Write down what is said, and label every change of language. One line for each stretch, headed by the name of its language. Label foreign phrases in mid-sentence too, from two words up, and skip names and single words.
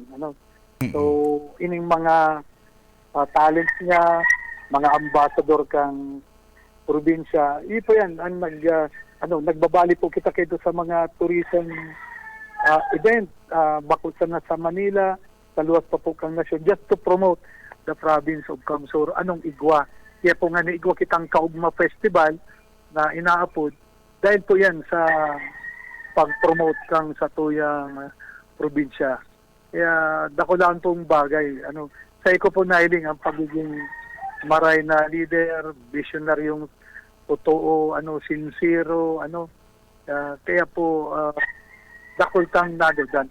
Bikol: So, ining mga talents niya, mga ambassador kang probinsya, ipo yan, ang nagbabali po kita kayo sa mga
English: tourism event,
Bikol: bakod sa Manila, sa luwas pa po kang nasyon,
English: just to promote the province of Camsor.
Bikol: Anong igwa? Kaya po nga igwa kitang Kaugma Festival na inaapod, dahil po yan sa pag-promote kang sa tuyang probinsya. Kaya dako lang pong bagay. Sa ko po nahiling ang pagiging maray na leader, visionary yung totoo, sincero, kaya po dakol kang nanodan.